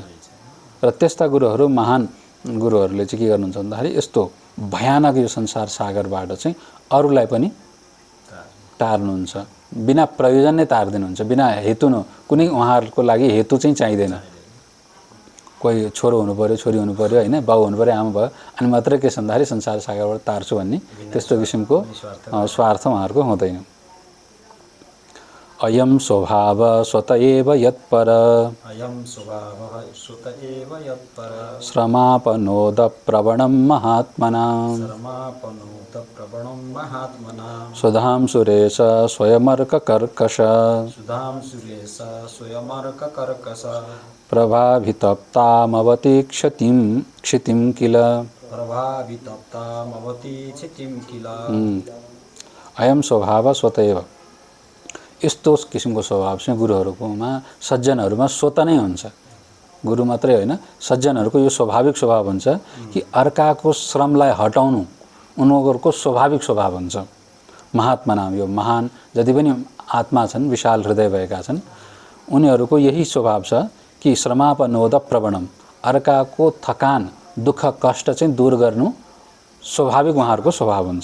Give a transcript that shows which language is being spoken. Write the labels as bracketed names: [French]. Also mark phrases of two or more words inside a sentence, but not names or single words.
[Nepali] र त्यस्ता गुरुहरू महान गुरुहरूले चाहिँ के गर्नुहुन्छ भन्दाखेरि यस्तो भयानक यो संसार सागरबाट चाहिँ अरूलाई पनि तार्नुहुन्छ, बिना प्रयोजन नै तार्दिनुहुन्छ, बिना हेतु कुनै उहाँहरूको लागि हेतु चाहिँ चाहिँदैन। कोही छोरो हुनु पर्यो, छोरी हुनु पर्यो, होइन बाउ हुनु पर्यो, आमा भयो अनि मात्रै के छ भन्दाखेरि संसार सागरबाट तार्छु भन्ने त्यस्तो किसिमको स्वार्थ उहाँहरूको हुँदैन। [Sanskrit] अयम स्वभाव स्वत एव यत्पर श्रमापनोद प्रवणं महात्मना सुधां सुरेश स्वयमर्क कर्कश प्रभावितप्तामवति क्षितिं किल अयम स्वभाव स्वत एव [Nepali] यस्तो किसिमको स्वभाव चाहिँ गुरुहरूकोमा सज्जनहरूमा स्वत नै हुन्छ। गुरु मात्रै होइन, सज्जनहरूको यो स्वाभाविक स्वभाव हुन्छ कि अर्काको श्रमलाई हटाउनु उनीहरूको स्वाभाविक स्वभाव हुन्छ। महात्मा नाम यो महान जति पनि आत्मा छन्, विशाल हृदय भएका छन्, उनीहरूको यही स्वभाव छ कि [Sanskrit] श्रमापनोद प्रवणम [Nepali] अर्काको थकान दुःख कष्ट चाहिँ दूर गर्नु स्वाभाविक उहाँहरूको स्वभाव हुन्छ।